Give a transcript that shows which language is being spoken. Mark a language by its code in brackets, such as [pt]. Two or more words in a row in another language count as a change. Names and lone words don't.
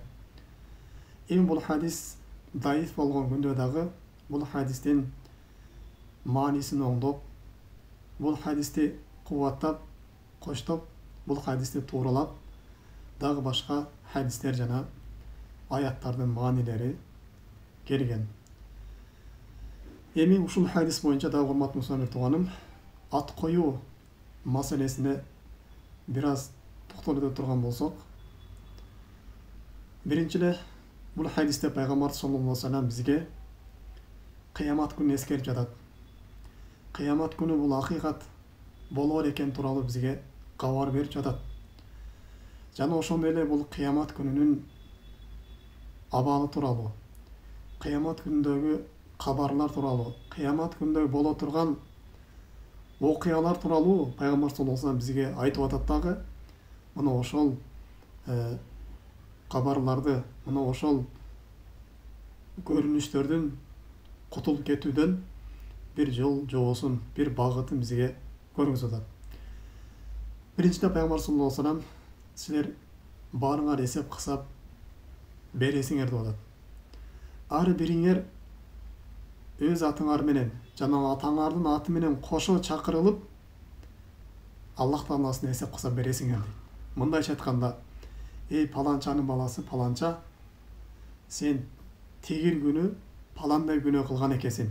[ky] Эми бул хадис даиф болгон күндө дагы бул хадистин маанисин оңдоп, бул хадисти кубаттап, коштоп, бул хадисти тууралап, дагы башка хадистер жана аяттардын маанилери келген. Эми ушул хадис боюнча дагы урматтуу мусулман тууганым, ат коюу маселесине бир аз токтолуп өтө турган болсок, биринчи эле бул хадисте пайгамбар [ar] صلى الله عليه وسلم [ky] бизге кыямат күнүн эскерип жатат. Кыямат күнү бул акыйкат болор экен тууралуу бизге кабар берип жатат. Жана ошондой эле бул кыямат күнүнүн абалы тууралуу, кыямат күнүндөгү кабарлар тууралуу, кыямат күнүндө боло турган окуялар тууралуу пайгамбар [ar] صلى الله عليه وسلم [ky] бизге айтып атат дагы. Мына ошол кабарларды, мына ошол көрүнүштөрдүн кутулуп кетүүдөн бир жол жобосун, бир багытын бизге көргөзүп атат. Биринчиден пайгамбар [ar] صلى الله عليه وسلم [ky] силер баарыңар эсеп кысап бересиңер деп атат. Ар бириңер өз атыңар менен жана атаңардын аты менен кошо чакырылып Аллах Тааласына эсеп кысап бересиңер дейт. Мындайча айтканда, эй паланчанын баласы паланча, сен тегил күнү паландай күнөө кылган экенсиң.